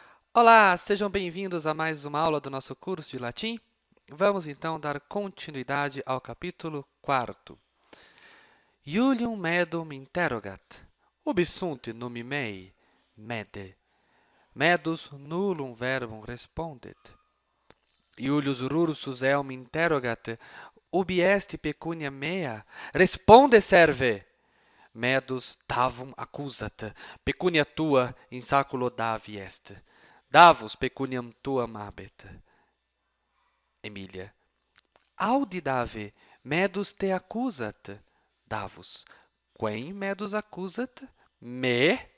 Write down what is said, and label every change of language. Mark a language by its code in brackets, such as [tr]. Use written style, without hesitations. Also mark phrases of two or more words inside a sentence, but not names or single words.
[pt] Olá, sejam bem-vindos a mais uma aula do nosso curso de latim. Vamos então dar continuidade ao capítulo 4. [la] Iulium medum interrogat. Ubi sunt numi mei? Mede. Medus nullum verbum respondet. Iulius Rursus eum interrogat. Ubi est pecunia mea? Responde, serve! Medus davum accusat. Pecunia tua in saculo Davi est. Davus pecuniam tuam habet. Emilia. Audi Dave, medus te accusat. Davus. Quem medus accusat? Me?